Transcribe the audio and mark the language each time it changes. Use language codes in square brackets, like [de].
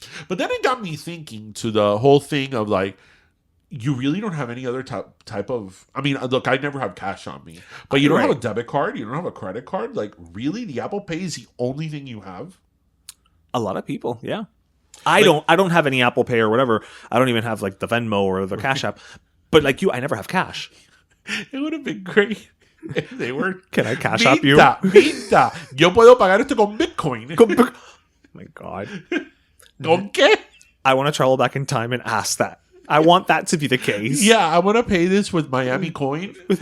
[en] But then it got me thinking to the whole thing of like, you really don't have any other type of, I mean, look, I never have cash on me, but you don't have a debit card, you don't have a credit card. Like, really? The Apple Pay is the only thing you have? A lot of people, yeah. I don't have any Apple Pay or whatever. I don't even have like the Venmo or the Cash App. But like you, I never have cash. It would have been great if they were. Can I Cash App you? [es] Mirtha, yo puedo pagar esto con Bitcoin. [en] Oh my God. [es] ¿Con qué? [en] I want to travel back in time and ask that. I want that to be the case. Yeah, I want to pay this with Miami coin.